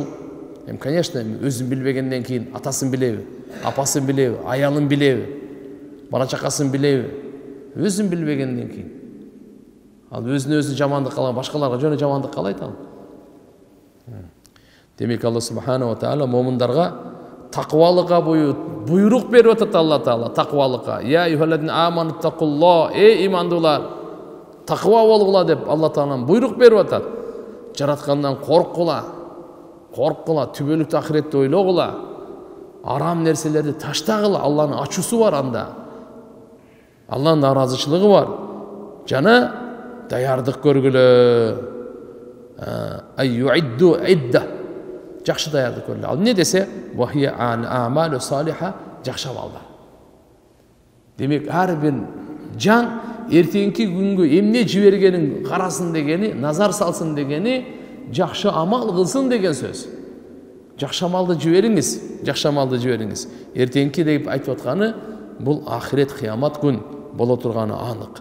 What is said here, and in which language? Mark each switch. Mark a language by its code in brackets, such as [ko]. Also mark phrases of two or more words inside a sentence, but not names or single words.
[ky] Конечно, өзүн билбегенден кийин атасын билеби, апасын билеби, аялын билеби, бала чакасын билеби, өзүн билбегенден кийин. Ал өзүнө өзү жамандык кылган, башкаларга жөнү жамандык кылайт ал. Демек Алла [ar] سبحانه وتعالى [ky] момундарга таквалыкка буйрук берип атат. Алла Таала таквалыкка: [ar] "يا أيها الذين آمنوا اتقوا الله", [ky] имандуулар, таква болгула деп Алла Таалам буйрук берип атат. Жараткандан корккула, түбөлүктүү ахиретти ойлогула, арам нерселерди таштагыла. Алланын ачуусу бар анда. Алланын наразычылыгы бар. Жана даярдык көргүлө. [ar] أعدوا عدة. [ky] Жакшы даярдык көргүлө. Ал эмне десе, [ar] وهي أعمال صالحة, [ky] жакшы амалдар. Демек ар бир жан эртеңки күнгө эмне жибергенин карасын дегени, назар салсын дегени, жакшы амал кылсын деген сөз. Жакшы амалды жибериңиз, Эртеңки деп айтып атканы бул ахирет, кыямат күн боло турганы анык.